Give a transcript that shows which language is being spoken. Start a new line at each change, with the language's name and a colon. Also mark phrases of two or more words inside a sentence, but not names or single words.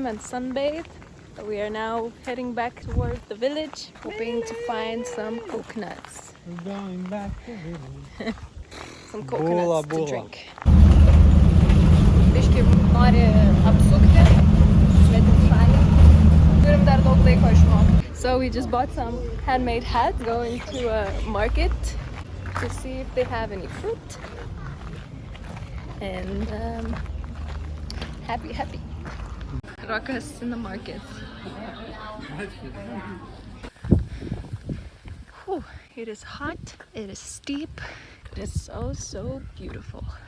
English: and sunbathe, we are now heading back towards the village, hoping to find some coconuts. We're going back to village. Some coconuts to Bula. drink.
Lithuanian: Biški nori apsukti, svetimšalį. Turim dar daug laiko išmokti.
English: So we just bought some handmade hats, going to a market to see if they have any fruit. And happy. Rokas in the market. Whew, it is hot, it is steep, it is so beautiful.